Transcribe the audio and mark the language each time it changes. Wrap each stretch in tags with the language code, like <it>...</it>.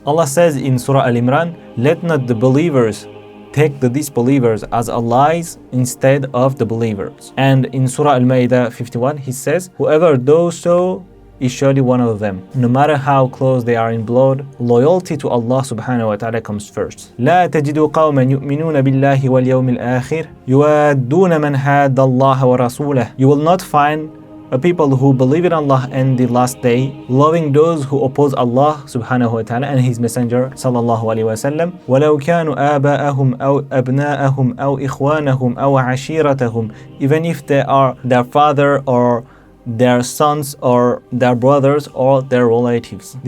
<en>Allah says in Surah Al-Imran, let not the believers take the disbelievers as allies instead of the believers. And in Surah Al-Ma'idah 51, He says, whoever does so is surely one of them. No matter how close they are in blood, loyalty to Allah subhanahu wa ta'ala comes first.</en> <ar>لا تجد قوما يؤمنون بالله واليوم الآخر يوادون من حاد الله ورسوله.</ar> <en>You will not find a people who believe in Allah and the last day, loving those who oppose Allah subhanahu wa ta'ala and His Messenger sallallahu alayhi wa sallam.</en> <ar>وَلَوْ كَانُوا آبَاءَهُمْ أَوْ أَبْنَاءَهُمْ أَوْ إِخْوَانَهُمْ أَوْ عَشِيرَتَهُمْ.</ar> <en>Even if they are their father or their sons or their brothers or their relatives.</en>